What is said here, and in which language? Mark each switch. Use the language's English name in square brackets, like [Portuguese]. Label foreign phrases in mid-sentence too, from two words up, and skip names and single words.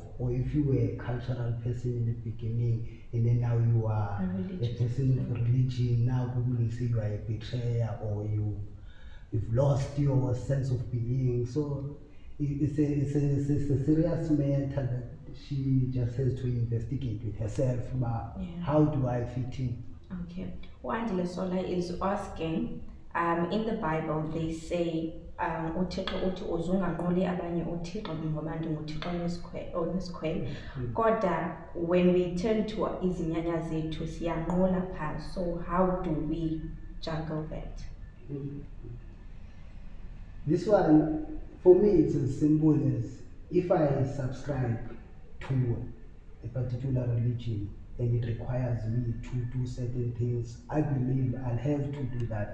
[English] Or if you were a cultural person in the beginning and then now you are a person of religion, now people will say you are a betrayer or you've lost your sense of being. So it's a serious matter that she just has to investigate with herself. But how do I fit in? Okay. Wandile Sola is asking, in the Bible they say, [Xhosa] uThixo uthi uzunganquli abanye uThixo ngoba ndinguThixo onesikhwele. Kodwa [English] when we turn to [Xhosa] izinyanya zethu siyanqula phaa. [English] So how do we juggle that? This one, for me, it's as simple as if I subscribe to a particular religion and it requires me to do certain things, I believe I'll have to do that.